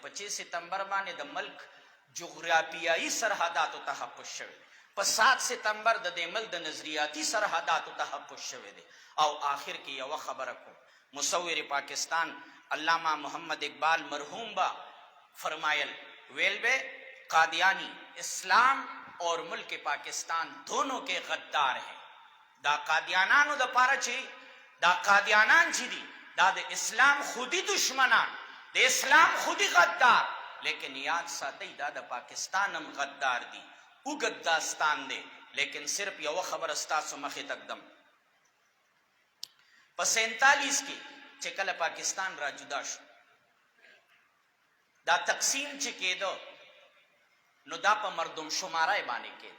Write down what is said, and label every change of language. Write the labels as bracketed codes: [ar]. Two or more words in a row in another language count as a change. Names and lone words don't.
[ps] په 6 ستمبر باندې د ملک جغرافیایي سرحداتو تحفظ شوی، په 7 ستمبر د دې ملک د نظریاتي سرحداتو تحفظ شوی دی. او آخر کې یو خبره کوم، مصور پاکستان علامہ محمد اقبال مرحوم با فرمایل ویل بے [ur] قادیانی اسلام اور ملک پاکستان دونوں کے غدار ہیں. [ps] دا قادیانانو د پاره چې دا قادیانان چې دي دا د اسلام خودی دشمنان، د اسلام خودی غدار، لیکن یاد ساتئ دا د پاکستان هم غدار دي، اوږد داستان دی. لیکن صرف یو خبر ستاسو مخې تقدم په 47 کې چې کله پاکستان را جدا شو، دا تقسیم چې کېدو نو دا په مردم شمارای باندې کېدو.